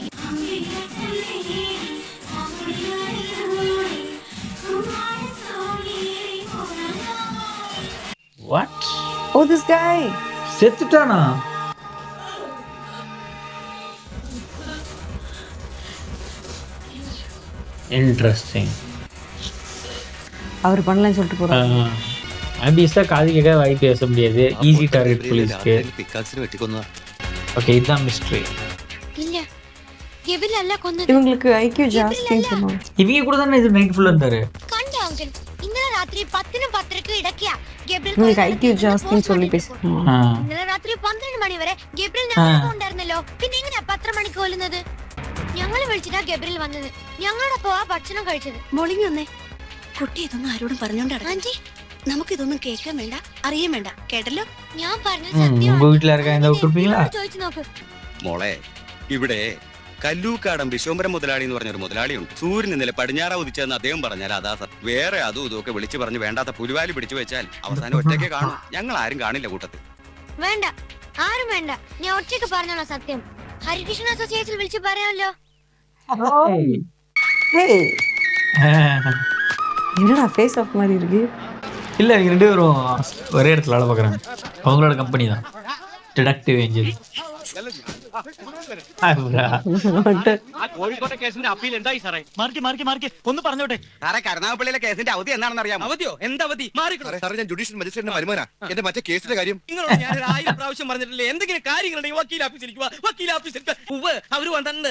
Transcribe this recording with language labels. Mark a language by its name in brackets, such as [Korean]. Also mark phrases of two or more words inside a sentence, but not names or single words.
[English] What? Oh, this guy. [Tamil] செத்துட்டானா? இன்ட்ரெஸ்டிங். அவர் பண்ணலன்னு சொல்லிட்டு போறாரு. ஆபியஸா காது கேட்க வாய் பேச முடியாது. [English] easy target [Tamil] போலீஸ்க்கு. [Malayalam] പിക്കാക്സിന് വെട്ടിക്കൊന്നതാ. [Tamil] ஓகே, இதுதான் மிஸ்ட்ரி. [Malayalam] ഇല്ല, ഗബ്രിയലല്ല കൊന്നത്. [Tamil] இவங்களுக்கு ஐக்கியூ ஜாஸ்தின்னு சொல்லுவாங்க. இவங்க கூட தானே இது நைட் ஃபுல்லா இருந்தாரு. [Malayalam] കണ്ടോ അങ്കിൾ, ഇന്നലെ രാത്രി 10നും 10:30ക്കും ഇടയ്ക്കാ ഗബ്രിയൽ [Tamil] இவங்களுக்கு ஐக்கியூ ஜாஸ்தின்னு சொல்லி பேசுறாங்க. [Malayalam] ഇന്നലെ രാത്രി 12 മണി വരെ ഗബ്രിയൽ ഞങ്ങളൊപ്പം ഉണ്ടായിരുന്നല്ലോ. പിന്നെ എങ്ങനെയാ 10 മണിക്ക് കൊല്ലുന്നത്? ഞങ്ങളെ വിളിച്ചിട്ടാ ഗബ്രിയൽ വന്നത്. ഞങ്ങളോടൊപ്പം ആ ഭക്ഷണം കഴിച്ചത്. മൊളിഞ്ഞു വന്നേ. കുട്ടി ഇതൊന്നും ആരോടും പറഞ്ഞോണ്ട് ആന്റി, നമുക്കിതൊന്നും കേൾക്കാൻ വേണ്ട, അറിയാൻ വേണ്ട. കേട്ടല്ലോ? ഞാൻ പറഞ്ഞ [Tamil] உங்க [Malayalam] സത്യമാണ്. [Tamil] வீட்டுல இருக்க இந்த கொடுப்பீங்களா? [Malayalam] ചോദിച്ചു നോക്ക്. മോളെ, ഇവിടെ കല്ലൂക്കാടൻ വിശ്വംബരം മുതലാളി എന്ന് പറഞ്ഞൊരു മുതലാളിയുണ്ട്. സൂര്യൻ ഇന്നലെ പടിഞ്ഞാറ ഉദിച്ചതെന്ന് അദ്ദേഹം പറഞ്ഞാൽ അതാ സത്യം. വേറെ അതും ഇതൊക്കെ വിളിച്ചു പറഞ്ഞ് വേണ്ടാത്ത പുലിവാലി പിടിച്ചു വെച്ചാൽ അവസാനം ഒറ്റയ്ക്ക് കാണും. ഞങ്ങൾ ആരും കാണില്ല കൂട്ടത്തിൽ. വേണ്ട, ആരും വേണ്ട. ഞാൻ ഒറ്റയ്ക്ക് പറഞ്ഞോളാം സത്യം. ഹരികൃഷ്ണ അസോസിയേഷൻ വിളിച്ച് പറയാമല്ലോ. [Tamil] ஏய் என்னடா [English] face off [Tamil] மாதிரி இருக்கு. இல்ல இவங்க 2 பேரும் ஒரே இடத்துல வேலை பார்க்குறாங்க. அவங்களோட கம்பெனி தான் டிடக்டிவ் ஏஞ்சல். [Malayalam] കോഴിക്കോട്ടെ കേസിന്റെ അപ്പീൽ എന്തായി സാറേ? മാർക്ക് ഒന്ന് പറഞ്ഞോട്ടെ. സാറേ, കരുനാഗപ്പള്ളിയിലെ കേസിന്റെ അവധി എന്നാണെന്ന് അറിയാമോ? അവധിയോ? എന്താ അവധി? സാറേ, ഞാൻ ജുഡീഷ്യൽ മജിസ്ട്രേറ്റിന്റെ വരുമാനാ. എന്റെ മറ്റേ കേസിന്റെ കാര്യം നിങ്ങളോട് ഞാൻ 1000 പ്രാവശ്യം പറഞ്ഞിട്ടില്ലേ, എന്തെങ്കിലും കാര്യങ്ങളുണ്ടെങ്കിൽ വക്കീൽ ഓഫീസിൽ അവര് വന്നിട്ടുണ്ട്.